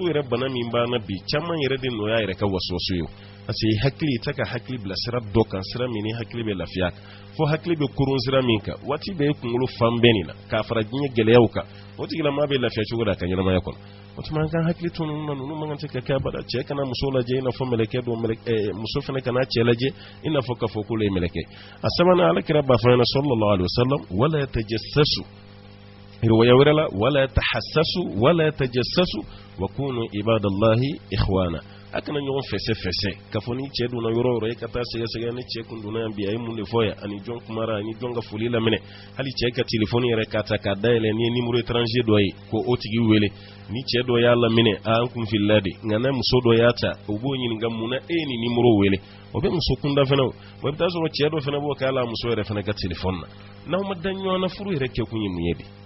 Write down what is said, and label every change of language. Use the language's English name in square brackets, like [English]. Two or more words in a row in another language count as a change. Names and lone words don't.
[Bambara] yɛrɛ bana min b'an na bi caman yɛrɛ de nɔ y'a yɛrɛ ka waswasu ye [French] parce que [Bambara] hakili i tɛ ka hakili bila sira dɔ kan sira min ni hakili bɛ lafiya kan fo hakili bɛ kurun sira min kan waati bɛɛ kunkolo fan bɛɛ nin na k'a fara diɲɛ gɛlɛyaw kan o tigilamaa bɛ lafiya cogo da a ka ɲɛnamaya kɔnɔ o tuma an kan hakili to ninnu na ninnu man kan tɛ ka kɛ abada cɛ kana muso lajɛ i n'a fɔ mɛlɛkɛ don muso fana kana cɛ lajɛ i n'a fɔ k'a fɔ k'olu ye mɛlɛkɛ a sabanan alakira b'a fɔ ɲɛna [Arabic] صلى الله عليه وسلم ولا تجسسوا [Bambara] riwaya wɛrɛ la [Arabic] ولا تحسسوا ولا تجسسوا وكونوا عباد الله إخوانا [Bambara] a kana ɲɔgɔn fɛsɛ k'a fɔ ni cɛ donna yɔrɔ yɔrɔ e ka taa sɛgɛsɛgɛ ni cɛ kun donna yan bi a ye mun de fɔ yan ani jɔn kumara ani jɔn ka foli laminɛ hali cɛ ka telefɔni yɛrɛ k'a ta k'a dayɛlɛ ni ye [French] numéro étranger [Bambara] dɔ ye ko o tigi wele ni cɛ dɔ y'a laminɛ an kun filila de nka n'a muso dɔ y'a ta o b'o ɲininka mun na e ye nin numéro wele o bɛ muso kunda fana o i bɛ taa sɔrɔ cɛ dɔ fana b'o kɛ hali a muso yɛrɛ fana ka telefɔni na n'aw ma da ɲɔgɔn na furu yɛrɛ kɛkun ye mun ye de n